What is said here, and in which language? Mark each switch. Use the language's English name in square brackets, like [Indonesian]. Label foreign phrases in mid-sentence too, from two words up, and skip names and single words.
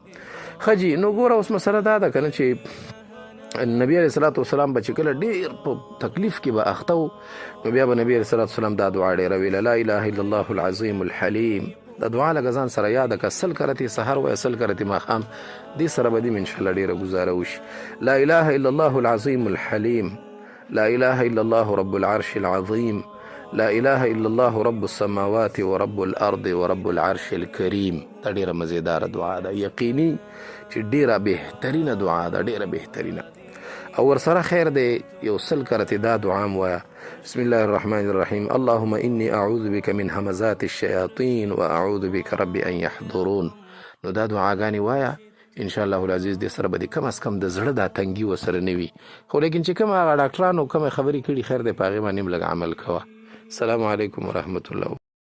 [Pashto] ښه جي، نو ګوره اوس مسله دا ده که نه چې نبی [Arabic] علیه الصلاة والسلام [Pashto] به چې کله ډېر په تکلیف کې به اخته و، نو بیا به نبی [Arabic] علیه الصلاة والسلام [Pashto] دا دعا ډېره ویله، [Arabic] لا اله الا الله العظیم الحلیم. [Pashto] دا دعا لږه ځان سره یاده که، 100 کرتې سحر وایه، 100 کرتې ماښام، دې سره به دې انشاءالله ډېره ګزاره وشي. [Arabic] لا اله الا الله العظیم الحلیم، لا اله الا الله رب العرش العظیم، لا اله الا الله رب السماوات ورب الارض ورب العرش الكریم. [Pashto] دا ډېره مزیداره دعا ده، یقیني چې ډېره بهترینه دعا ده، ډېره بهترینه. او ورسره خیر دی یو 100 کرتې دا دعا م وایه، [Arabic] بسم الله الرحمن الرحیم اللهم انی اعوذ بک من همزات الشیاطین و اعوذ بک رب ان یحضرون. [Pashto] نو دا دعاګانې وایه، [Arabic] انشاءالله العزیز [Pashto] دې سره به دې کم از کم د زړه دا تنګي ورسره نه وي. خو لیکن چې کوم هغه ډاکټرانو کومې خبرې کړي، خیر دی په هغې باندې هم لږ عمل کوه. [Arabic] السلام علیکم ورحمة الله.